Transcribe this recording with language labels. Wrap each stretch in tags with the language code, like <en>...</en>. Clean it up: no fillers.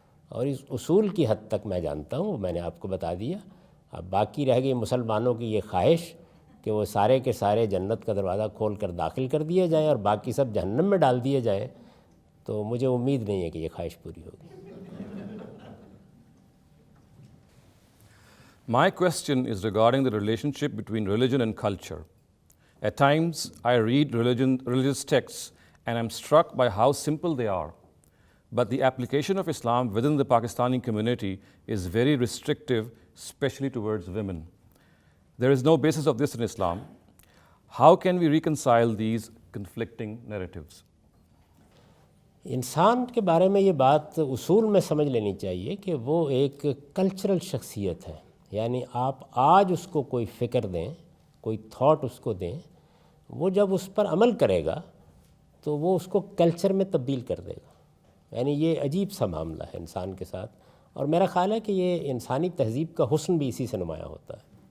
<ur>اور اس اصول کی حد تک میں جانتا ہوں، میں نے آپ کو بتا دیا۔ اب باقی رہ گئی مسلمانوں کی یہ خواہش کہ وہ سارے کے سارے جنت کا دروازہ کھول کر داخل کر دیے جائیں اور باقی سب جہنم میں ڈال دیے جائیں، تو مجھے امید نہیں ہے کہ یہ خواہش پوری ہوگی۔</ur> <en>My question is regarding the relationship between religion and culture. At times, I read religious texts and I'm struck by how simple they are. But the application of Islam within the Pakistani community is very restrictive, especially towards women. There is no basis of this in Islam. How can we reconcile these conflicting narratives?</en> <ur>انسان کے بارے میں یہ بات اصول میں سمجھ لینی چاہیے کہ وہ ایک کلچرل شخصیت ہے، یعنی آپ آج اس کو کوئی فکر دیں، کوئی تھاٹ اس کو دیں، وہ جب اس پر عمل کرے گا تو وہ اس کو کلچر میں تبدیل کر دے گا۔ یعنی یہ عجیب سا معاملہ ہے انسان کے ساتھ، اور میرا خیال ہے کہ یہ انسانی تہذیب کا حسن بھی اسی سے نمایاں ہوتا ہے۔</ur>